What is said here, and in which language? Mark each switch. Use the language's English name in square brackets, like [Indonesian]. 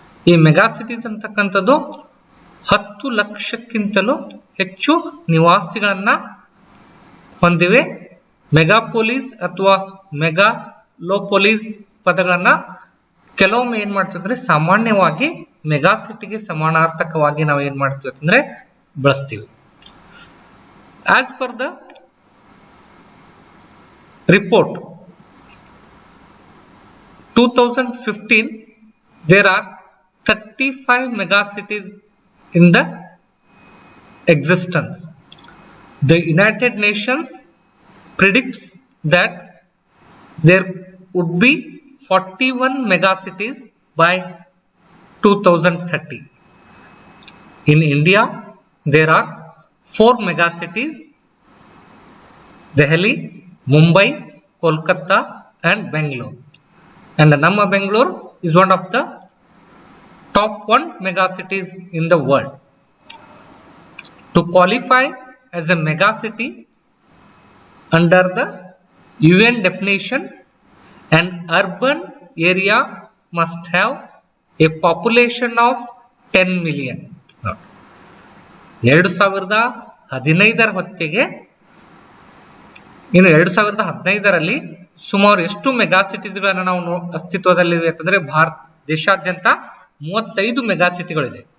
[Kannada] ಈ ಮೆಗಾಸಿಟೀಸ್ ಅಂತಕ್ಕಂಥದ್ದು 10 ಲಕ್ಷಕ್ಕಿಂತಲೂ ಹೆಚ್ಚು ನಿವಾಸಿಗಳನ್ನ ಹೊಂದಿವೆ. ಮೆಗಾಪೋಲಿಸ್ ಅಥವಾ ಮೆಗಾಲೋಪೋಲಿಸ್ ಪದಗಳನ್ನ ಕೆಲವೊಮ್ಮೆ ಏನ್ ಮಾಡ್ತೀವಿ ಅಂದ್ರೆ ಸಾಮಾನ್ಯವಾಗಿ ಮೆಗಾಸಿಟಿಗೆ ಸಮಾನಾರ್ಥಕವಾಗಿ ನಾವು ಏನ್ ಮಾಡ್ತೀವಿ ಅಂದ್ರೆ ಬಳಸ್ತೀವಿ. [English] As per the report 2015 there are 35 megacities in the existence. The United Nations predicts that there would be 41 megacities by 2030. In India, there are 4 megacities: Delhi, Mumbai, Kolkata, and Bangalore. And Namma Bangalore is one of the top 1 megacities in the world. To qualify as a megacity under the UN definition, an urban area must have a population of 10 million. [Kannada] 2015 ಹೊತ್ತಿಗೆ ಇನ್ನು 2015ರಲ್ಲಿ ಸುಮಾರು ಎಷ್ಟು ಮೆಗಾಸಿಟೀಸ್ಗಳನ್ನ ನಾವು ಅಸ್ತಿತ್ವದಲ್ಲಿವೆ ಅಂತಂದ್ರೆ ಭಾರತ ದೇಶಾದ್ಯಂತ 35 ಮೆಗಾಸಿಟಿಗಳಿದೆ.